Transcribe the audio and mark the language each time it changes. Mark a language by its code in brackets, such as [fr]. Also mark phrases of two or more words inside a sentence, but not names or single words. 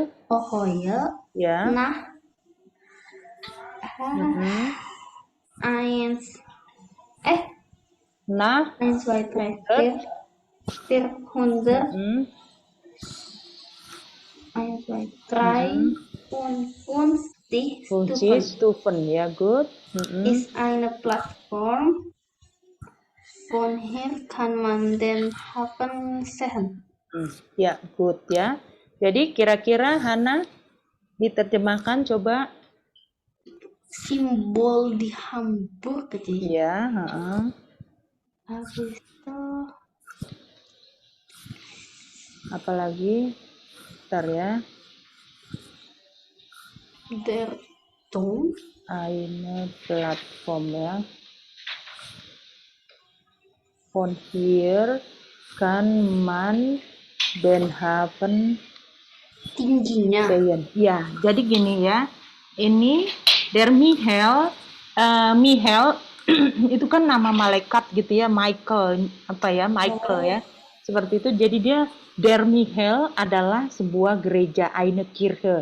[de] Ja. Nah. 1, 2, 3, 400. 1, 2, 3, 50 Stufen, ja gut. Ist eine Plattform. Von hier kann man den Hafen sehen. [id] Ya, good ya. Jadi kira-kira Hana diterjemahkan coba simbol di Hamburg gitu ya. Habis itu apalagi? Bentar ya. [de] Der Turm. Eine Plattform ya. Von hier kann man den Hafen [id] tingginya [de] sehen. [id] Ya, jadi gini ya. Ini Der Michel, Michel itu kan nama malaikat gitu ya, Michael ya. seperti itu. Jadi dia Der Michel adalah sebuah gereja, [de] eine Kirche.